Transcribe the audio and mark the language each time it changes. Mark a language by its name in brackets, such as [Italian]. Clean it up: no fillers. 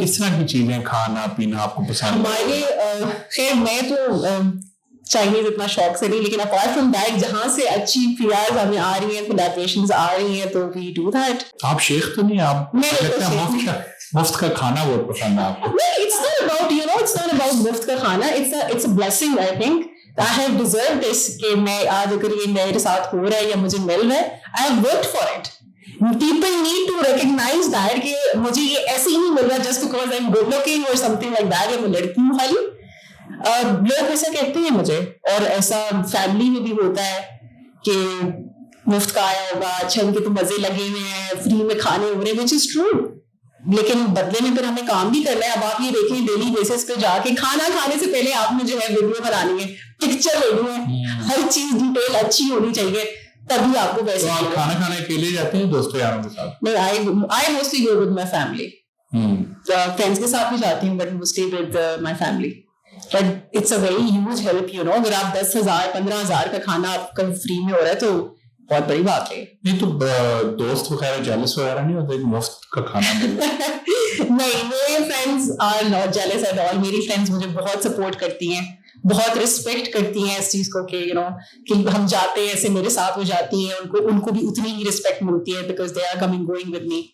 [Urdu] کس طرح کی چیزیں کھانا پینا آپ کو پسند؟ ہمارے خیر میں تو چائنیز اتنا شوق سے نہیں, لیکن [English] apart from that [Urdu] جہاں سے اچھی پیاز ہمیں آ رہی ہیں, کولیبریشنز آ رہی ہیں, تو [English] We do that. [Urdu] آپ شیخ تو نہیں, آپ مفت کا کھانا بہت پسند ہے آپ کو. [English] It's not about, you know, it's not about [Urdu] مفت کا کھانا, [English] it's a blessing I think. I have deserved this [Urdu] کہ میں آج اگر یہ میرے ساتھ ہو رہا ہے [English] یا مجھے مل رہا ہے, I have worked for it. People need to recognize that [Urdu] کہ مجھے یہ ایسے ہی نہیں مل رہا [English] just because I'm good looking or something like that, [Urdu] یا میں لڑکی ہوں خالی. لوگ ایسا کہتے ہیں مجھے, اور ایسا فیملی میں بھی ہوتا ہے کہ مفت کا آیا ہوگا, اچھا ان کے تو مزے لگے ہوئے ہیں, فری میں کھانے ہو رہے ہیں, [English] which is true. [Urdu] لیکن بدلے میں پھر ہمیں کام بھی کرنا ہے. اب آپ یہ دیکھیں ڈیلی بیسس پہ جا کے کھانا کھانے سے پہلے آپ نے جو ہے ویڈیو بنانی ہے, پکچر لینی ہے, ہر چیز ڈیٹیل اچھی ہونی چاہیے, تبھی آپ کو ویسے. تو آپ کھانا کھانے اکیلے جاتے ہیں دوستوں یاروں کے ساتھ؟ [English] نہیں, I mostly go with my family. [Urdu] Friends کے ساتھ بھی جاتی ہوں, [English] but mostly with my family. But it's a very huge help, you know. [Urdu] اگر آپ 10,000 15,000 کا کھانا آپ کا فری میں ہو رہا ہے تو بہت بڑی بات ہے. نہیں تو دوست وغیرہ جیلس وغیرہ نہیں ہوتے مفت کا کھانا مل رہا ہے؟ نہیں, میرے friends [English] Are not jealous at all. [Urdu] میری فرینڈس مجھے بہت سپورٹ کرتی ہیں, بہت ریسپیکٹ کرتی ہیں اس چیز کو کہ یو نو کہ ہم جاتے ہیں ایسے میرے ساتھ وہ جاتی ہیں, ان کو بھی اتنی ہی ریسپیکٹ ملتی ہے because [English] They are coming going with me.